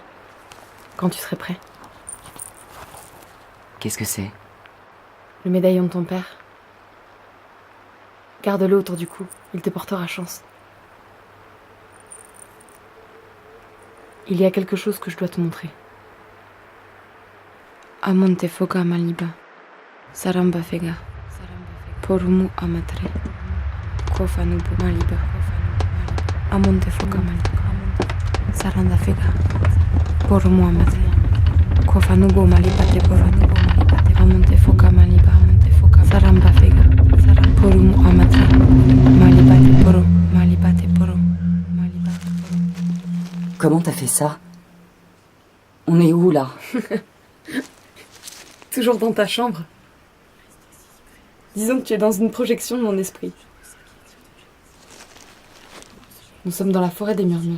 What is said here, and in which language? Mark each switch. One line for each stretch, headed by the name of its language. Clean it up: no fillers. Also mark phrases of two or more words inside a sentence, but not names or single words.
French: Quand tu serais prêt. Qu'est-ce que c'est? Le médaillon de ton père. Garde-le autour du cou. Il te portera chance. Il y a quelque chose que je dois te montrer. Amonte foga maliba. Saramba fega. Porumu amatre. Kofanubu maliba. Amonte foga maliba. Saranda fega. Porumu amatre. Kofanubu maliba te porumu. Amonte foga maliba. Amonte foga. Saramba fega. Porumu amatre. Maliba te poru. Maliba te poru. Comment t'as fait ça? On est où, là? Toujours dans ta chambre. Disons que tu es dans une projection de mon esprit. Nous sommes dans la forêt des murmures.